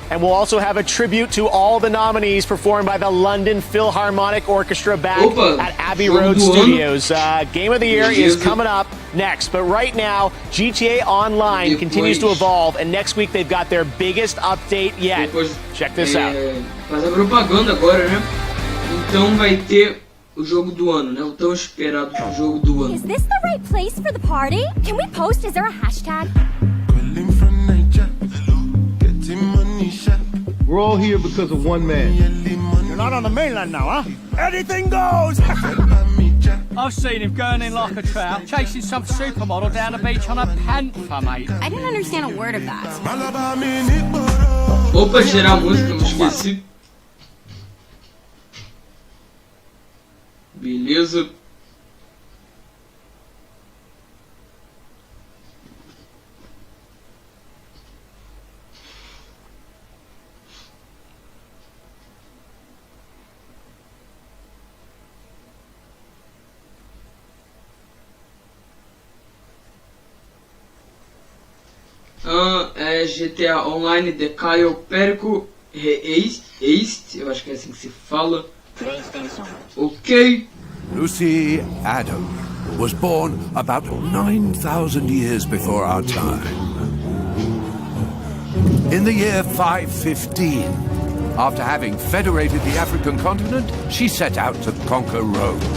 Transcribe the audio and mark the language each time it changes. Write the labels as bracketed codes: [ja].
[en] And we'll also have a tribute to all the nominees performed by the London Philharmonic Orchestra back at Abbey Road Studios. Game of the Year is coming up next. But right now, GTA Online continues to evolve, and next week they've got their biggest update yet. Check this out. [pt] Faz a propaganda agora, né? Então vai ter o jogo do ano, né? O tão esperado jogo do ano. [en] Is this the right place for the party? Can we post? Is there a hashtag? We're all here because of one man. You're not on the mainland now, huh? Anything goes! I've seen him going in like a trout, chasing some supermodel down the beach on a panther, mate. I didn't understand a word of that. [pt] Opa, gerar música, me esqueci. Beleza. É GTA Online de Caio Perico Reist, eu acho que é assim que se fala. Ok. [en] Lucy Adam was born about 9,000 years before our time. In the year 515, after having federated the African continent, she set out to conquer Rome.